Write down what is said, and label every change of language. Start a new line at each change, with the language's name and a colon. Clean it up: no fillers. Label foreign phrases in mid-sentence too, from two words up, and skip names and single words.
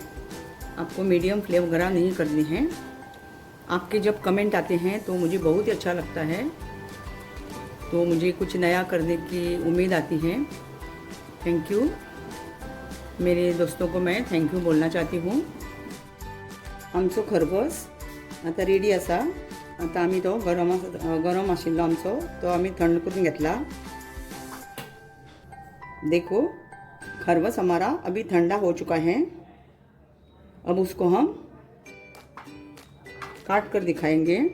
Hindi: आपको
English: medium flame
Hindi: वगैरह नहीं करनी है। आपके जब कमेंट आते हैं तो मुझे बहुत ही अच्छा लगता है, तो मुझे कुछ नया करने की उम्मीद आती है।
English: thank you.
Hindi: मेरे दोस्तों को मैं
English: thank you
Hindi: बोलना चाहती हूँ।
Konkani: आमचो खरबस आता रेडी आसा। आता आम्ही तो गरम आशिल्लो आमचो, तो आम्ही थंड करून घेतला।
Hindi: देखो खरबस हमारा अभी ठंडा हो चुका है। अब उसको हम काट कर दिखाएंगे।